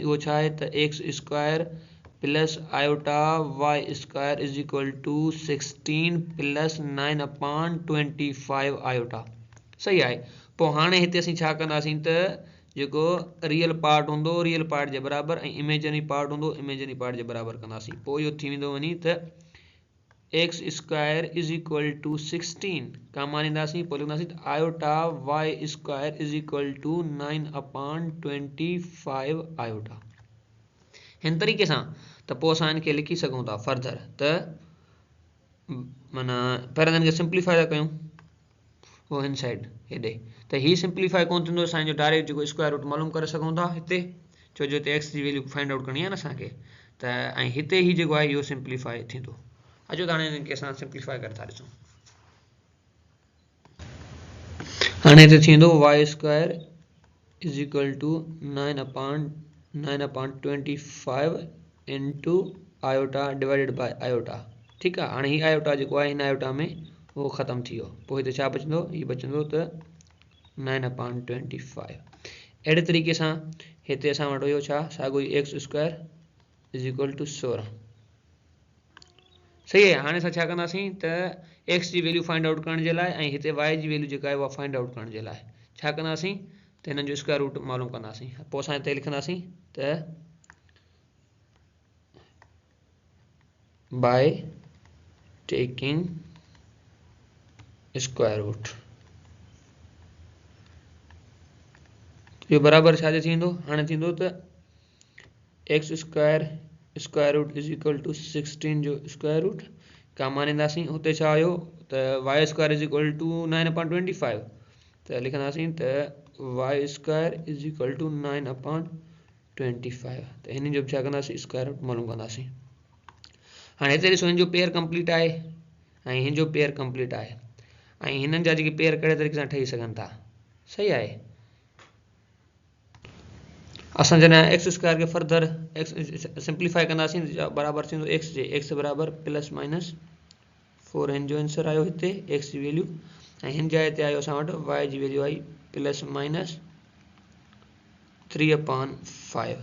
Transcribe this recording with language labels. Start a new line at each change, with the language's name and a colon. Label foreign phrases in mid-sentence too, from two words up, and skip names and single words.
Sindhi: उहो छा आहे त x² + आयोटा y²
English: is equal to
Sindhi: 16 + 9/25 आयोटा। सही आहे। पोइ हाणे हिते असीं छा कंदासीं त जेको
English: real part
Sindhi: हूंदो
English: real part
Sindhi: जे बराबरि ऐं
English: imaginary part
Sindhi: हूंदो
English: imaginary part
Sindhi: जे बराबरि कंदासीं। पोइ इहो थी वेंदो वञी त x²
English: is equal to
Sindhi: 16 का मानींदासीं, पोइ लिखंदासीं त आयोटा y²
English: is equal to
Sindhi: 9/25 आयोटा। हिन तरीक़े सां त पोइ असां हिनखे लिखी सघूं था फर्दर त माना पहिरियों हिनखे सिंप्लीफाई था कयूं, पोइ हिन साइड हेॾे त हीअ सिंप्लीफाई कोन थींदो, असांजो डायरेक्ट जेको
English: square root
Sindhi: मालूम करे सघूं था हिते, छो जो हिते x जी वैल्यू
English: find out
Sindhi: करणी आहे न असांखे। त ऐं हिते ही जेको आहे इहो सिंप्लीफाई थींदो। अचो त हाणे हिनखे असां सिंप्लीफाई करे था ॾिसूं।
English: हाणे हिते थींदो y² is equal to 9/25 into iota divided by iota.
Urdu: ठीक है,
Sindhi: हाणे ही आयोटा
Urdu: जो है इन आयोटा में वो ख़त्म
Sindhi: थी पोइ हिते छा बचंदो, ये बचंदो तो 9/25। अड़े तरीक़े से हिते असां वटि हुयो छा साॻियो ई
English: x² is equal to 16.
Urdu: सही है।
Sindhi: हाँ असां छा कंदासीं त x की वैल्यू
English: find out
Sindhi: करण जे लाइ ऐं हिते y की वैल्यू जेका आहे उहा
English: find out
Sindhi: करण जे लाइ छा कंदासीं त हिननि जो
English: square root
Sindhi: मालूम कंदासीं। पोइ असां हिते लिखंदासीं त
English: by taking square root
Sindhi: इहो बराबर छा थींदो, हाणे थींदो त x²
English: square root is equal to
Sindhi: 16 जो
English: square root
Sindhi: कामा ॾींदासीं। हुते छा हुयो त y²
English: is equal to
Sindhi: 9/25 त लिखंदासीं त y²
English: is equal to
Sindhi: 9/25 त हिन जो छा कंदासीं
English: square root
Sindhi: मालूम कंदासीं। हाणे हिते ॾिसो हिन जो
English: pair complete
Sindhi: आहे ऐं हिन जो
English: pair complete
Sindhi: आहे ऐं हिननि जा जेके पेयर कहिड़े तरीक़े सां ठही सघनि था। सही आहे। असां जॾहिं x² के फर्दर सिंप्लीफाई कंदासीं बराबर थींदो x जे x बराबर +-4 हिन जो आंसर आयो हिते x जी वैल्यू ऐं हिन जा हिते आयो असां वटि y जी वैल्यू आई +-3/5।